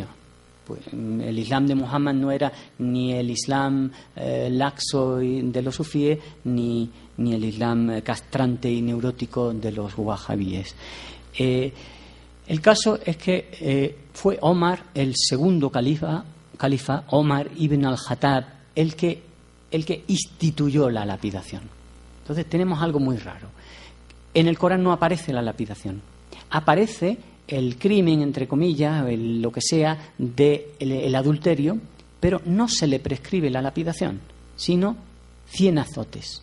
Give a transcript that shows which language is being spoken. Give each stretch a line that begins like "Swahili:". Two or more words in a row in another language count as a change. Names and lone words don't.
Spanish: Pues el Islam de Muhammad no era ni el Islam laxo de los sufíes, ni el Islam castrante y neurótico de los wahhabíes. El caso es que fue Omar, el segundo califa, Omar ibn al-Khattab, el que instituyó la lapidación. Entonces tenemos algo muy raro. En el Corán no aparece la lapidación. Aparece el crimen, entre comillas, lo que sea, del adulterio, pero no se le prescribe la lapidación, sino 100 azotes.